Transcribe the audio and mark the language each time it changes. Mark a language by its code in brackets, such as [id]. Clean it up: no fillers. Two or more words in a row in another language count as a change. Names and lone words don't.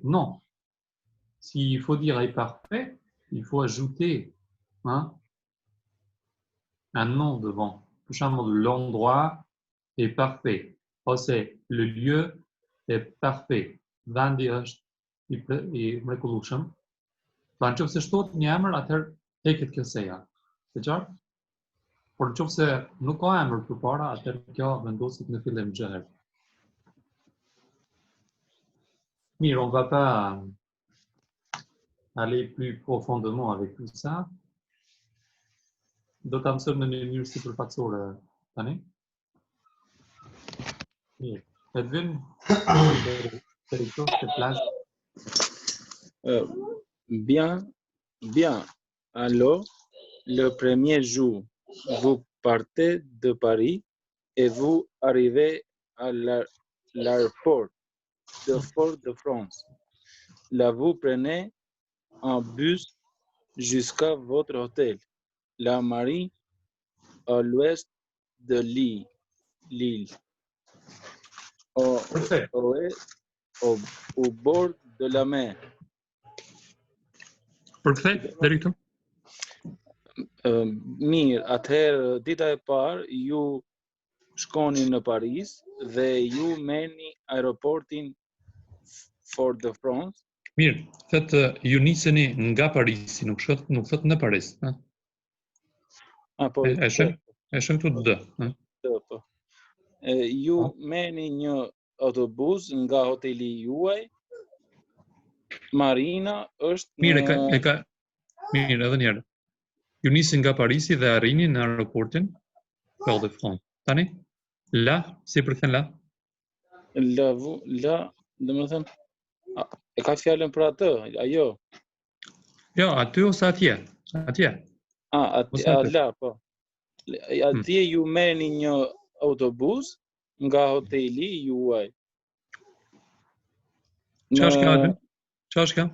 [fr] Non. S'il faut dire est parfait, il faut ajouter un nom devant. Pour exemple, l'endroit est parfait. Ose le lieu est parfait. [sq] Vendi është I mrekullueshëm. Pra nëse shtohet një emër, atëherë heqet kjo seja. Të qartë? Por nëse nuk ka emër përpara, atëherë kjo vendoset në fillim çdo herë. Mirë, [fr] on va pas aller plus profondément avec tout ça. [sq] Do ta mësojmë në një mënyrë sipërfaqësore tani. Mirë. [fr] Edwin, territoire de place. Bien, bien. Alors, le premier jour, vous partez de Paris et vous arrivez à l'aéroport de Fort-de-France. Là, vous prenez un bus jusqu'à votre hôtel, la Marine, à l'ouest de l'île. Au bord de la mer. [sq] Perfekt, deri këtu. Mirë, atëherë dita e parë ju shkoni në Paris dhe ju merrni aeroportin Fort-de-France. Mirë, thotë ju niseni nga Parisi, nuk thot në Paris, Po. E shën këtu d, Po. Ju merrni një autobus nga hoteli juaj. Marina është Mirë, mirë, edhe një herë. Ju nisin nga Parisi dhe arrini në aeroportin Fort-de-France. Tani, la, si përkthen la? [fr] La, [sq] domethënë, e ka fjalën për atë, ajo. Jo, aty ose atje. Atje. La, po. Atje ju merrni një autobus nga hoteli juaj. Çfarë është kjo aty? Çfarë është kjo?